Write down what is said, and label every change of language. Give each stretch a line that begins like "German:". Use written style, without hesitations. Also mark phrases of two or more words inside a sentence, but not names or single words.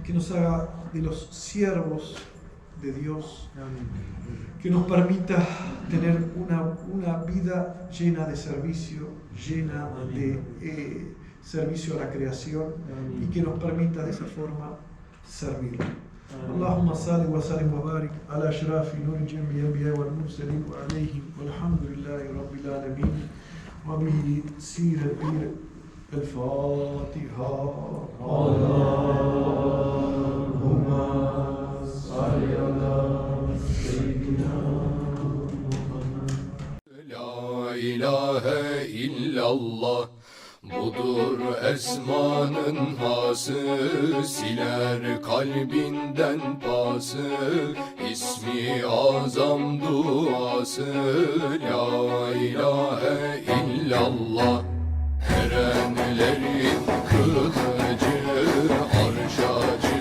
Spanish: Que nos haga de los siervos de Dios. Amén. Que nos permita tener una vida llena de servicio, llena Amén. De servicio a la creación. Amén. Y que nos permita de esa forma servirlo.
Arabic: اللهم صل وسلم وبارك على أشراف نور جميع الأنبياء والمرسلين وعليهم والحمد لله رب العالمين وبسيرة الفاتحة. اللهم صل على سيدنا محمد. لا إله إلا الله
Turkish: budur esmanın hası, siler kalbinden pası, ismi azam duası.
Arabic: لا إله إلا الله,
Turkish: erenlerin kılıcı arşa